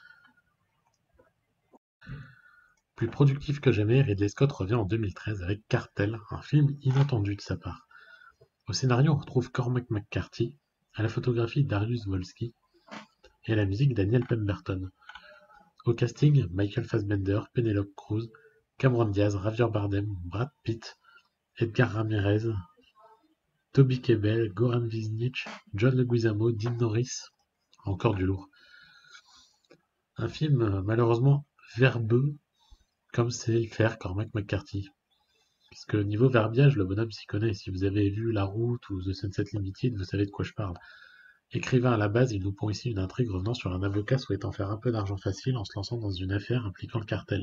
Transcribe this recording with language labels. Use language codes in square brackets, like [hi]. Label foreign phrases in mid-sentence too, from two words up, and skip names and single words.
[fr] Plus productif que jamais, Ridley Scott revient en 2013 avec Cartel, un film inattendu de sa part. Au scénario, on retrouve Cormac McCarthy, à la photographie Darius Wolski et à la musique Daniel Pemberton. Au casting, Michael Fassbender, Penelope Cruz, Cameron Diaz, Javier Bardem, Brad Pitt, Edgar Ramirez, Toby Kebbell, Goran Visnich, John Leguizamo, Dean Norris, encore du lourd. Un film malheureusement verbeux, comme sait le faire Cormac McCarthy. Parce que niveau verbiage, le bonhomme s'y connaît. Si vous avez vu La Route ou The Sunset Limited, vous savez de quoi je parle. Écrivain à la base, il nous pond ici une intrigue revenant sur un avocat souhaitant faire un peu d'argent facile en se lançant dans une affaire impliquant le cartel.